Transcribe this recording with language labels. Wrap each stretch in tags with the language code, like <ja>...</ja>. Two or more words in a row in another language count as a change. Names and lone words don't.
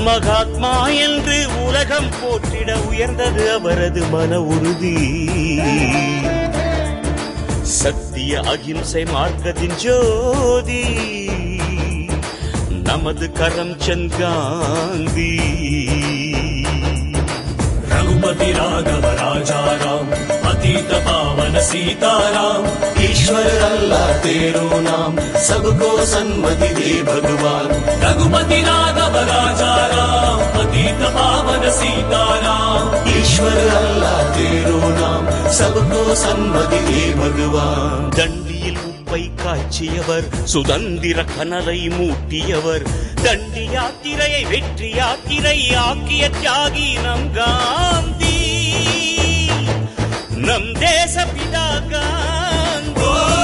<ta>மகாத்மா என்று உலகம் போற்றிட உயர்ந்தது அவரது மன உறுதி. சத்திய அகிம்சை மார்க்கத்தின் ஜோதி நமது கரம்சந்த் காந்தி.</ta> <hi>रघुपति राघव राजा राम अतीत पावन सीताराम ईश्वर अल्लाह तेरो नाम सबको सन्मति दे भगवान. रघुपति राघव राजा राम अतीत पावन सीताराम ईश्वर अल्लाह तेरो नाम सबको सन्मति दे भगवान.</hi> <ta>தண்டியில் உப்பை காய்ச்சியவர், சுதந்திர கனலை மூட்டியவர், தண்டி யாத்திரையை வெற்றி யாத்திரை ஆக்கிய தியாகி நம் காந்தி, நம் தேசபிதா காந்தி.</ta>